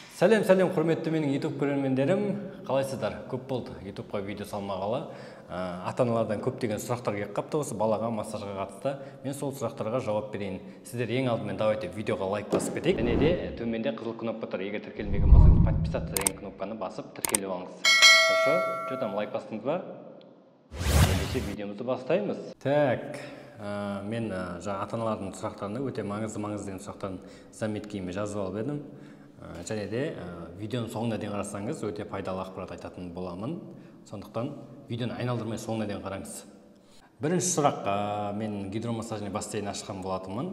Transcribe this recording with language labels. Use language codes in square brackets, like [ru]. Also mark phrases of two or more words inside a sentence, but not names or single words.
[kk] Сәлем, құрметті менің YouTube көрермендерім. Қалайсыздар? Көп болды YouTube-ға видео салмағалы. Ата-аналардан көптеген сұрақтар келіп қапты осы балаға массажға қатысты. Мен сол сұрақтарға жауап берейін. Сіздер ең алдымен давайте видеоға лайк басып кетейік. Және де төменде қызыл кнопка тұр. Егер тіркелмеген болсаңыз, подписаться деген кнопканы басып тіркеліп алыңыз. [ru] Хорошо? Что там, [kk] лайк бастыңыз ба? Ендеше видеомызды бастаймыз. Так, мен ата-аналардың сұрақтарына өте маңызды деген сұрақтарын заметкеме жазып алып едім. Және де видеоның соңына дейін қарасаңыз өте пайдалы ақпарат айтатын боламын. Сондықтан видеоны айналдырмай соңына дейін қараңыз. Бірінші сұрақ, мен [ru] гидромассажный бассейн [kk] ашқан болатынмын.